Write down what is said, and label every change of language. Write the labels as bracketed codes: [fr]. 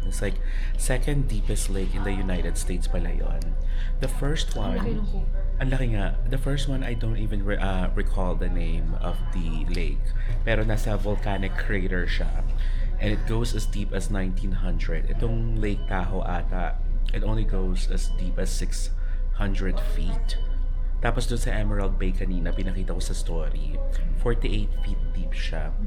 [en] It's like, second deepest lake in the United States [tl] pala yun. [en] The first one, [tl] ang laki nga. [en] The first one, I don't even recall the name of the lake. [tl] Pero nasa volcanic crater siya. [en] And it goes as deep as 1900. Itong Lake Tahoe ata, it only goes as deep as 600 feet. [tl] Tapos doon sa Emerald Bay kanina, pinakita ko sa story, 48 feet deep siya.